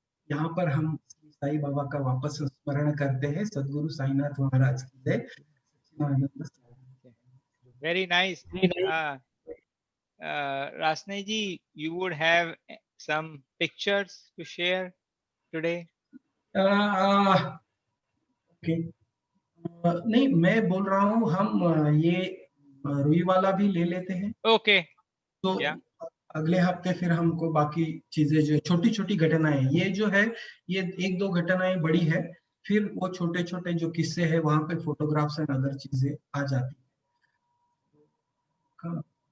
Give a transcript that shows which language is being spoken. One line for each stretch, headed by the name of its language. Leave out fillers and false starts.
Hindi: यहाँ पर हम साई बाबा का वापस स्मरण करते हैं। सदगुरु साईनाथ महाराज की जय।
English: Very nice. Rasne ji, you would have some pictures to share today?
Hindi: Okay, नहीं मैं बोल रहा हूँ हम ये रुई वाला भी ले लेते हैं। ओके, तो अगले हफ्ते फिर हमको बाकी चीजें जो छोटी छोटी घटनाएं, ये जो है ये एक दो घटनाएं बड़ी है, फिर वो छोटे छोटे जो किस्से हैं वहां पे फोटोग्राफ्स एंड अदर चीजें आ जाती है।